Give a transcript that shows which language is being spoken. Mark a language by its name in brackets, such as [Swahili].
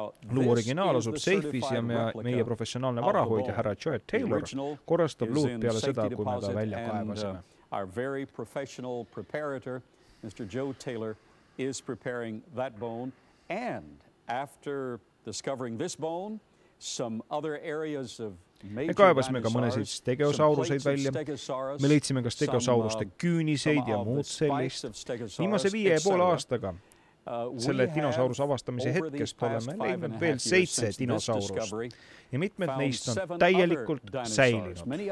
[Estonian] Luu originaal asub seifis ja meie professionaalne varahoidja härra Joe Taylor korrastab luud peale seda, kui me ta välja kaevasime. [English] Our very professional preparator, Mr. Joe Taylor, is preparing that bone, and after discovering this bone, some other areas of [Estonian] me kaevasime ka mõnesid stegosaurused välja. Me leidsime ka stegosauruste küüniseid ja muud sellist. Viimase 5,5 aastaga selle dinosauruse avastamise hetkest oleme leidnud veel 7 dinosaurust ja mitmed neist on täielikult säilinud.